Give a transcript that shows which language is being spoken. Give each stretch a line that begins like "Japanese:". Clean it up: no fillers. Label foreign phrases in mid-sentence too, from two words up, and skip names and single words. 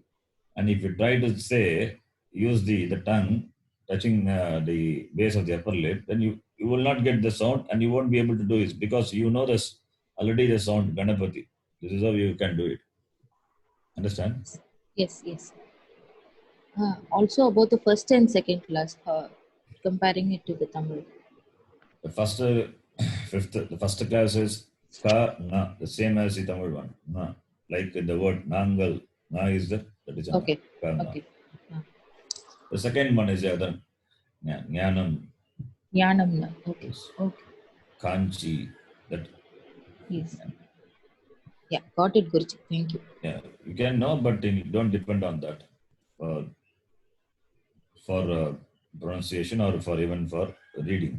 English: And if you try to say, use the tongue touching the base of the upper lip, then you will not get the sound and you won't be able to do it because you know this already the sound Ganapati. This is how you can do it. Understand? Yes. Also about the first and second class, comparing it to the Tamil. The first class is ka na, the same as the Tamil one. Na. Like the word nangal, na is that is a Okay. ka na. Okay. The second one is the other Jnanam. Jnanam. Okay. Yes. Okay. Kanchi. That. Yes. Yeah, got it, Guruji. Thank you. Yeah, you can know, but you don't depend on that for pronunciation or for even for reading.